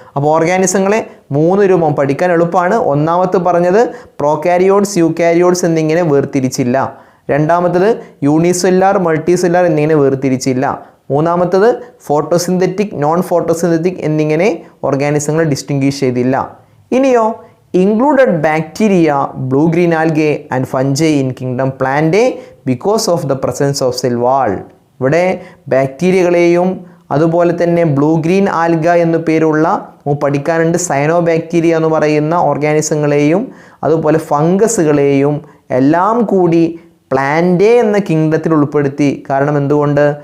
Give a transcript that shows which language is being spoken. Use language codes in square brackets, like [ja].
[ml] അപ്പോൾ ഓർഗാനിസങ്ങളെ 3 രൂപം പഠിക്കാൻ എളുപ്പമാണ്. ഒന്നാമത്തെ പറഞ്ഞത് പ്രോകാരിയോട്സ്, യൂകാരിയോട്സ് എന്നിങ്ങനെ വേർതിരിച്ചില്ല. രണ്ടാമത്തത് യൂണിസെല്ലാർ, മൾട്ടിസെല്ലാർ എന്നിങ്ങനെ വേർതിരിച്ചില്ല. മൂന്നാമത്തത് ഫോട്ടോസിന്തറ്റിക്, നോൺ ഫോട്ടോസിന്തറ്റിക് എന്നിങ്ങനെ ഓർഗാനിസങ്ങളെ ഡിസ്റ്റിങ്ക്വിഷ് ചെയ്തില്ല. [en] ഇനിയോ included bacteria, blue-green algae and fungi in kingdom Plantae because of the presence of cell wall. [ml] ഇവിടെ ബാക്ടീരിയകളെയും അതുപോലെ തന്നെ ബ്ലൂ ഗ്രീൻ ആൽഗ എന്നു പേരുള്ള പഠിക്കാനുണ്ട് സയനോ ബാക്ടീരിയ എന്ന് പറയുന്ന ഓർഗാനിസങ്ങളെയും അതുപോലെ ഫംഗസുകളെയും എല്ലാം കൂടി പ്ലാന്റേ എന്ന കിങ്ഡത്തിൽ ഉൾപ്പെടുത്തി. കാരണം എന്തുകൊണ്ട്?